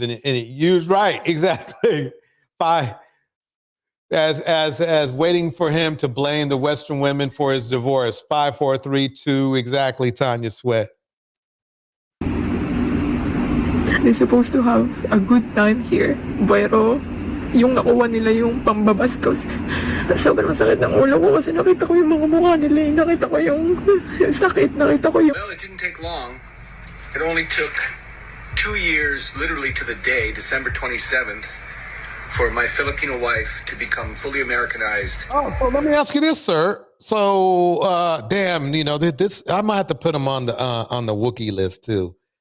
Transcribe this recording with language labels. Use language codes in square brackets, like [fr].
[en] And it used right, exactly. As waiting for him to blame the Western women for his divorce. 5, 4, 3, 2, exactly, Tanya Sweat. They're supposed to have a good time here, [tl] pero yung nakuha nila yung pambabastos. Sobrang sakit ng ulo ko kasi nakita ko yung mga mukha nila. Nakita ko yung sakit, nakita ko yung... [en] Well, it didn't take long. It only took 2 years, literally to the day, December 27th, for my Filipino wife to become fully Americanized. Oh, so let me ask you this, sir. So, damn, this I might have to put him on the Wookiee list too.